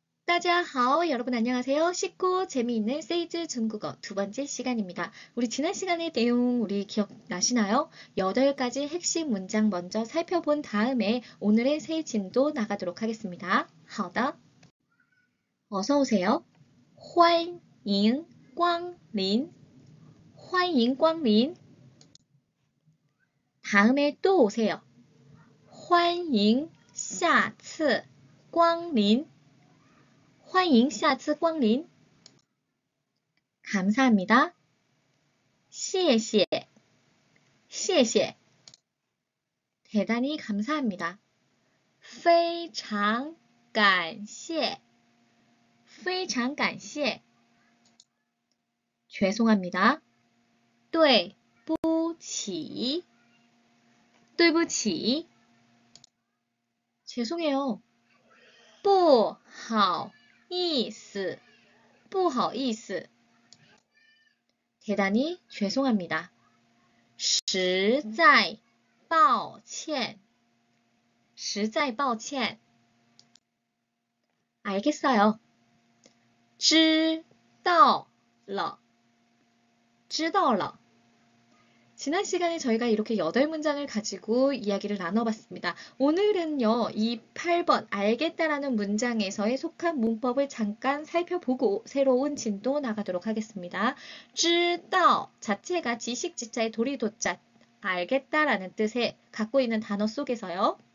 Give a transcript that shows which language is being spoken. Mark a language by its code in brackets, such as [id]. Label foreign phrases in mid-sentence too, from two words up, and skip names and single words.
[zh] 大家好, [ko] 여러분 안녕하세요. 쉽고 재미있는 세이즈 중국어 두 번째 시간입니다. 우리 지난 시간의 내용 우리 기억나시나요? 8가지 핵심 문장 먼저 살펴본 다음에 오늘의 새 진도 나가도록 하겠습니다. [zh] 好的, [ko] 어서 오세요. [zh] 欢迎光临,欢迎光临. [ko] 다음에 또 오세요. [zh] 欢迎下次光临. 欢迎下次光临. 감사합니다. 谢谢,谢谢. [ko] 대단히 감사합니다. [zh] 非常感谢,非常感谢. 죄송합니다. 对不起,对不起. 죄송해요. 不好意思,不好意思. [ko] 대단히 죄송합니다. [zh] 实在抱歉,实在抱歉. 알겠어요. 知道了,知道了. [ko] 지난 시간에 저희가 이렇게 8문장을 가지고 이야기를 나눠봤습니다. 오늘은요, 이 8번 알겠다라는 문장에서의 속한 문법을 잠깐 살펴보고 새로운 진도 나가도록 하겠습니다. 知道 자체가 지식 지자의 도리도자 알겠다라는 뜻에 갖고 있는 단어 속에서요.